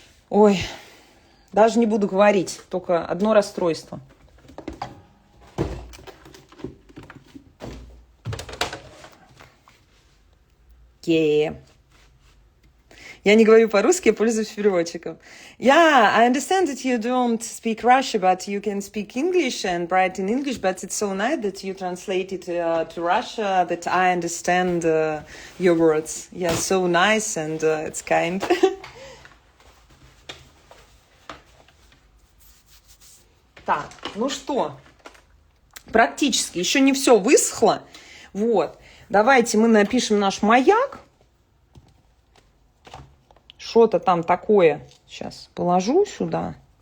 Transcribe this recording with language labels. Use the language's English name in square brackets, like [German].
[Russian] Ой, даже не буду говорить, только одно расстройство. Yeah. Я не говорю по-русски, я пользуюсь переводчиком. [English] Yeah, I understand that you don't speak Russian, but you can speak English and write in English, but it's so nice that you translate it to Russia, that I understand your words. Yeah, so nice, and it's kind. [Russian] Так, ну что, практически еще не все высохло. Вот, давайте мы напишем наш маяк. Что-то там такое. Сейчас положу сюда.